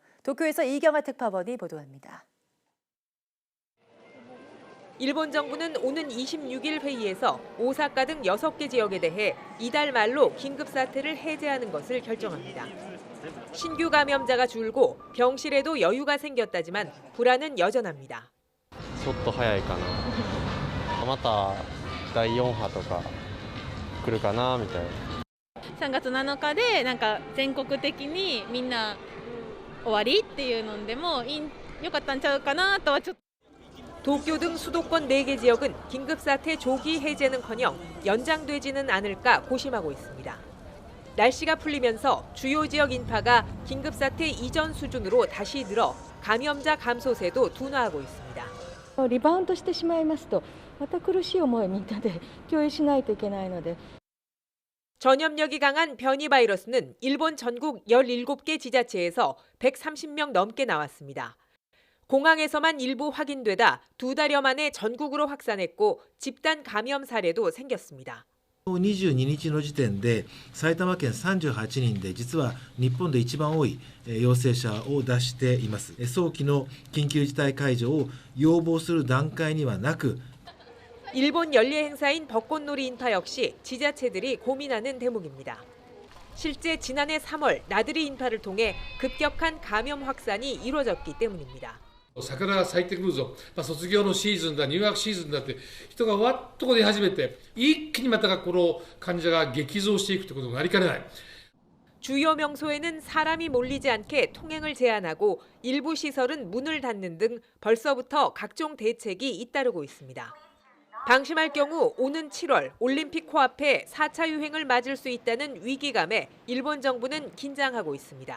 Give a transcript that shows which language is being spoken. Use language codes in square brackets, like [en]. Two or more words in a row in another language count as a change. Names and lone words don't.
[ko] 도쿄에서 이경아 특파원이 보도합니다. 일본 정부는 오는 26일 회의에서 오사카 등 6개 지역에 대해 이달 말로 긴급사태를 해제하는 것을 결정합니다. 신규 감염자가 줄고 병실에도 여유가 생겼다지만 불안은 여전합니다. [ja] ちょっと早いかな。また第4波とか来るかなみたいな。 3月7日でなんか全国的にみんな終わりっていうのでも良かったんちゃうかなとはちょっと。 [ko] 도쿄 등 수도권 4개 지역은 긴급사태 조기 해제는커녕 연장되지는 않을까 고심하고 있습니다. 날씨가 풀리면서 주요 지역 인파가 긴급사태 이전 수준으로 다시 늘어 감염자 감소세도 둔화하고 있습니다. [ja] リバウンドしてしまいますとまた苦しい思いをみんなで共有しないといけないので [ko] 전염력이 강한 변이 바이러스는 일본 전국 17개 지자체에서 130명 넘게 나왔습니다. 공항에서만 일부 확인되다 2달여 만에 전국으로 확산했고 집단 감염 사례도 생겼습니다. [ja] 22 日の時点で埼玉県38人で実は日本で一番多い陽性者を出しています。早期の緊急事態解除を要望する段階にはなく [ko] 일본 연례 행사인 벚꽃놀이 인파 역시 지자체들이 고민하는 대목입니다. 실제 지난해 3월 나들이 인파를 통해 급격한 감염 확산이 이루어졌기 때문입니다. [ja] 桜が咲いてくるぞ、卒業のシーズンだ、入学シーズンだって人がわっと出始めて一気にまたこの患者が激増していくということになりかねない。 [ko] 주요 명소에는 사람이 몰리지 않게 통행을 제한하고 일부 시설은 문을 닫는 등 벌써부터 각종 대책이 잇따르고 있습니다. 방심할 경우 오는 7월 올림픽 코앞에 4차 유행을 맞을 수 있다는 위기감에 일본 정부는 긴장하고 있습니다.